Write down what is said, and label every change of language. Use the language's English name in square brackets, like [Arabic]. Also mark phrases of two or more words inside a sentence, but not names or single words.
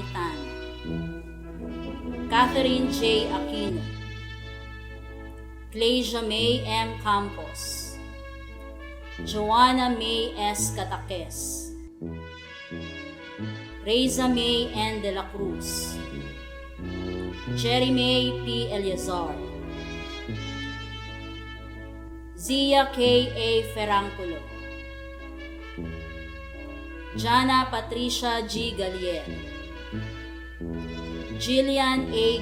[English] Tan, Catherine J. Aquino, Clesia May M. Campos, Joanna May S. Cataques, Reza May N. De La Cruz, Jerry May P. Eleazar, Zia K. A. Ferranculo, Jana Patricia G. Gallier, Jillian A.